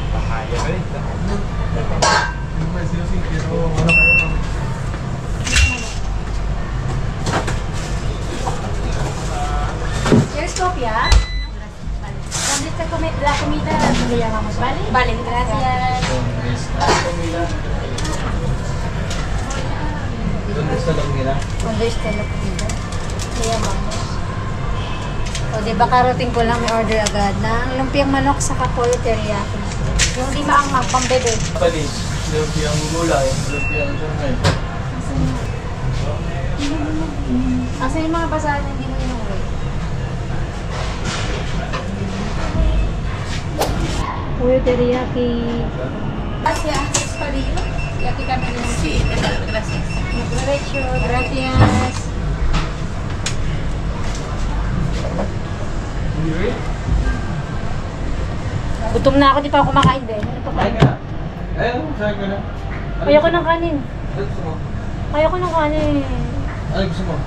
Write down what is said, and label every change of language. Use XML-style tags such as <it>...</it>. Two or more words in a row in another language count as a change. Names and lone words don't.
<es>¿Quieres copia? Vale. ¿Dónde está la comida? Le llamamos, ¿vale? Vale, Gracias. ¿Dónde está la comida? ¿Dónde está la comida? Le llamamos.</es> <tl>O di ba karating ko lang may order agad ng lumpiang manok sa pollo teriyaki. Yung di maanghang pambebe. Panis, lumpiang gulay, lumpiang sangay. Asa yung mga basahan na hindi mo inuwi?</tl> <es>Pollo teriyaki. Gracias, Espadillo. Y aquí también. Sí, gracias. Derecho, gracias.</es> <tl>Gutom na ako, di pa ako kumakain din. Ano to pa? Kain ka na. Ayun, sabi ko na. Ayoko ng kanin. Ano gusto mo? Ayoko ng kanin. Ano gusto mo?</tl>